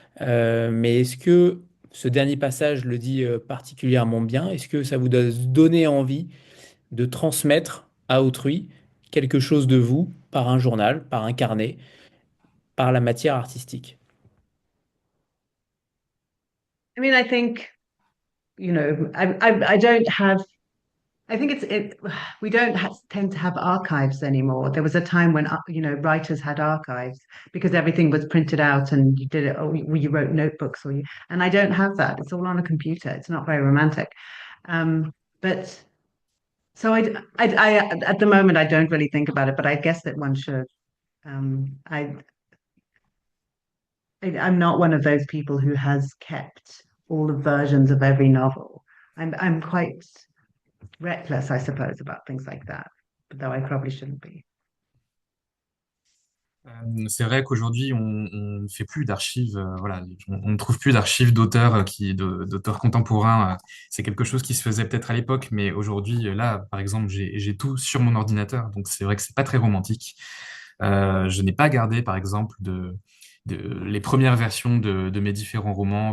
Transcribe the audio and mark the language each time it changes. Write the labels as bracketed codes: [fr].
[fr] Mais est-ce que ce dernier passage le dit particulièrement bien? Est-ce que ça vous a donné envie de transmettre à autrui quelque chose de vous par un journal, par un carnet? Par la matière artistique. [en] I mean, I think, I don't have, I think we don't tend to have archives anymore. There was a time when, writers had archives because everything was printed out and you did it, or you wrote notebooks and I don't have that. It's all on a computer. It's not very romantic. But so at the moment, I don't really think about it, but I guess that one should. Um, I, I'm not one of those people who has kept all the versions of every novel. I'm quite reckless, I suppose, about things like that, though I probably shouldn't be. [fr] C'est vrai qu'aujourd'hui, on ne fait plus d'archives, voilà, on ne trouve plus d'archives d'auteurs d'auteurs contemporains. C'est quelque chose qui se faisait peut-être à l'époque, mais aujourd'hui, là, par exemple, j'ai tout sur mon ordinateur, donc c'est vrai que c'est pas très romantique. Je n'ai pas gardé, par exemple, les premières versions de mes différents romans.